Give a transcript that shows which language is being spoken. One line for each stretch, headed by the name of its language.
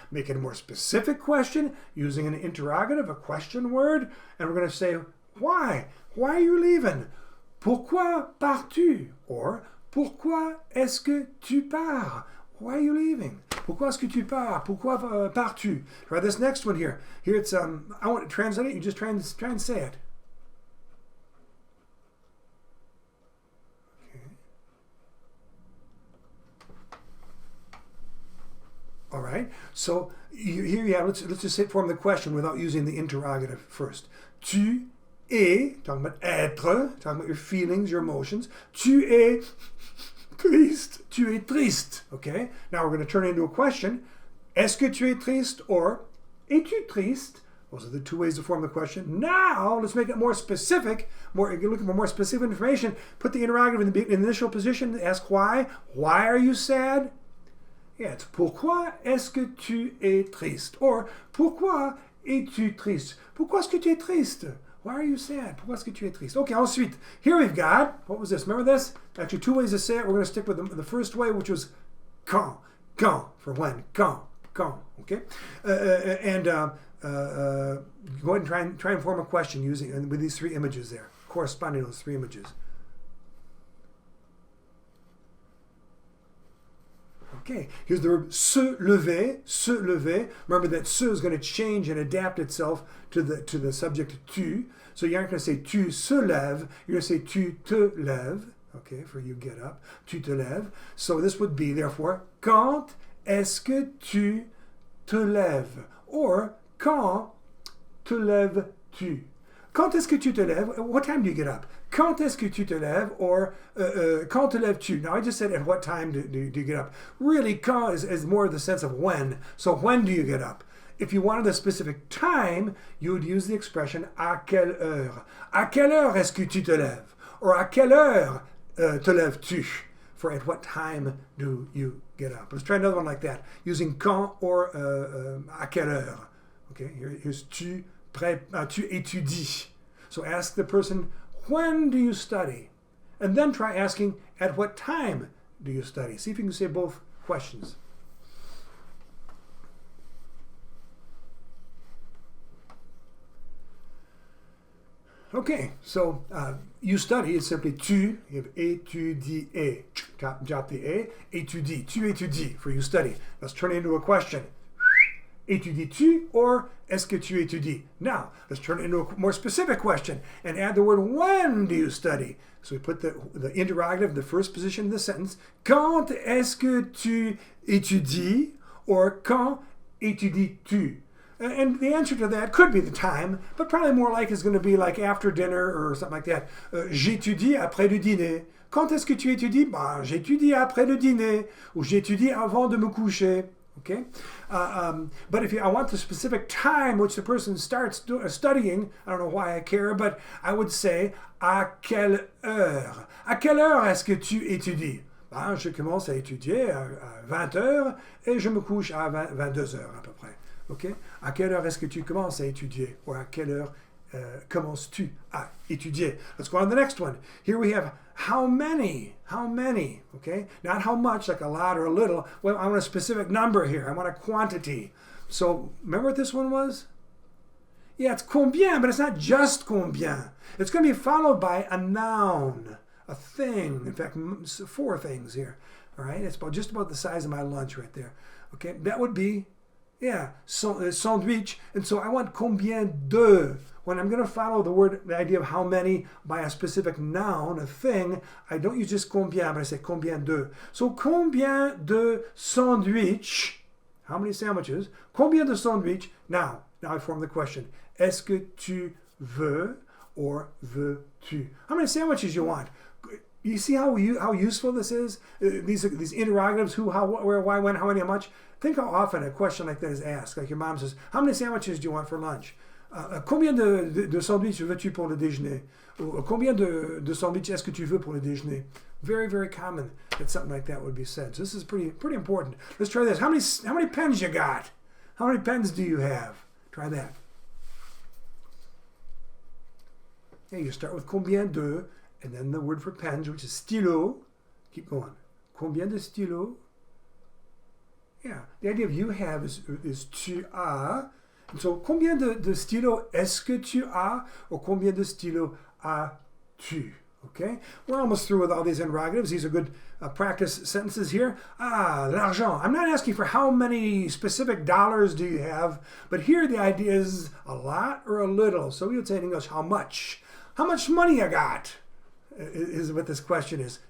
English: Make it a more specific question using an interrogative, a question word, and we're going to say why. Why are you leaving?
French: Pourquoi pars-tu? Or pourquoi est-ce que tu pars?
English: Why are you leaving?
French: Pourquoi est-ce que tu pars? Pourquoi pars-tu?
English: Try this next one here. Here it's I want to translate it. You just try and say it. Okay. All right. So here you have. Let's just form the question without using the interrogative first.
French: Tu es,
English: talking about être, talking about your feelings, your emotions.
French: Tu es triste. Tu es triste. Okay?
English: Now we're going to turn it into a question.
French: Est-ce que tu es triste?
English: Or
French: es-tu triste?
English: Those are the two ways to form the question. Now, let's make it more specific. If you're looking for more specific information, put the interrogative in the initial position. Ask why. Why are you sad? Yeah, it's
French: pourquoi est-ce que tu es triste? Or pourquoi es-tu triste? Pourquoi est-ce que tu es triste?
English: Why are you sad?
French: Pourquoi est-ce que tu es triste?
English: Okay, ensuite, here we've got, what was this? Remember this? Actually, two ways to say it. We're going to stick with the first way, which was quand. Quand, for when. Quand. Quand. Okay? Go ahead and try and form a question with these three images there, corresponding to those three images. Okay, here's the verb se lever, se lever. Remember that se is going to change and adapt itself to the subject tu. So you aren't going to say
French: tu se lèves,
English: you're going to say
French: tu te lèves.
English: Okay, for you get up,
French: tu te lèves.
English: So this would be, therefore,
French: quand est-ce que tu te lèves? Or, quand te lèves-tu? Quand est-ce que tu te lèves?
English: What time do you get up?
French: Quand est-ce que tu te lèves? Or quand te lèves-tu?
English: Now I just said at what time do you get up. Really, quand is more the sense of when. So when do you get up? If you wanted a specific time, you would use the expression
French: à quelle heure. À quelle heure est-ce que tu te lèves? Or à quelle heure te lèves-tu?
English: For at what time do you get up? Let's try another one like that, using quand or à quelle heure. Okay, here's tu étudies. So ask the person, when do you study? And then try asking, at what time do you study? See if you can say both questions. Okay, so you study is simply tu, you have étudier, drop the a, étudie, tu étudies, for you study. Let's turn it into a question.
French: Étudies-tu or est-ce que tu étudies?
English: Now, let's turn it into a more specific question and add the word when do you study? So we put the interrogative in the first position of the sentence.
French: Quand est-ce que tu étudies? Or quand étudies-tu?
English: And the answer to that could be the time, but probably more like is going to be like after dinner or something like that.
French: J'étudie après le dîner. Quand est-ce que tu étudies? Ben, j'étudie après le dîner. Ou j'étudie avant de me coucher.
English: Okay? But if I want the specific time which the person starts studying, I don't know why I care, but I would say,
French: à quelle heure? À quelle heure est-ce que tu étudies? Ben, je commence à étudier à 20 heures et je me couche à 22 heures à peu près. Okay? À quelle heure est-ce que tu commences à étudier? Or à quelle heure commences-tu à étudier?
English: Let's go on to the next one. Here we have how many, okay? Not how much, like a lot or a little. Well, I want a specific number here. I want a quantity. So remember what this one was? Yeah, it's combien, but it's not just combien. It's going to be followed by a noun, a thing. In fact, 4 things here. All right, it's just about the size of my lunch right there. Okay, that would be, yeah, sandwich. And so I want combien de. When I'm going to follow the idea of how many by a specific noun, a thing, I don't use just combien, but I say combien de. So
French: combien de sandwich?
English: How many sandwiches?
French: Combien de sandwich?
English: Now I form the question.
French: Est-ce que tu veux or veux-tu?
English: How many sandwiches you want? You see how useful this is? These interrogatives, who, how, where, why, when, how many, how much. Think how often a question like that is asked. Like your mom says, how many sandwiches do you want for lunch?
French: Combien de sandwiches veux-tu pour le déjeuner? Ou, combien de sandwiches est-ce que tu veux pour le déjeuner?
English: Very, very common that something like that would be said. So this is pretty important. Let's try this. How many pens you got? How many pens do you have? Try that. Yeah, you start with combien de, and then the word for pens, which is stylo. Keep going.
French: Combien de stylo?
English: Yeah, the idea of you have is
French: tu as. And so, combien de stylo est-ce que tu as? Or combien de stylo as-tu?
English: Okay, we're almost through with all these interrogatives. These are good practice sentences here. L'argent. I'm not asking for how many specific dollars do you have, but here the idea is a lot or a little. So we would say in English, how much? How much money I got is what this question is.